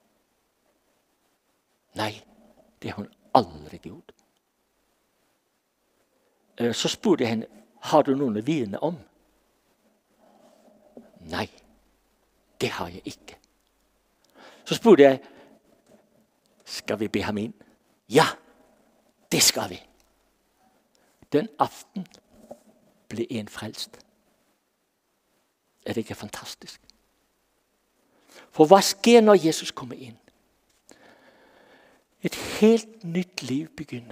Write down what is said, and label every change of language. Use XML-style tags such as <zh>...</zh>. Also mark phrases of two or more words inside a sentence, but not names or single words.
<no>Nei, det har hun aldri gjort. Så spurte jeg henne, har du noen å vite om? Nei, det har jeg ikke.</no> <da>Så spurgte jeg, skal vi be ham ind? Ja, det skal vi. Den aften blev en frelst. Er det ikke fantastisk? For hvad sker, når Jesus kommer ind? Et helt nyt liv begynder.</da>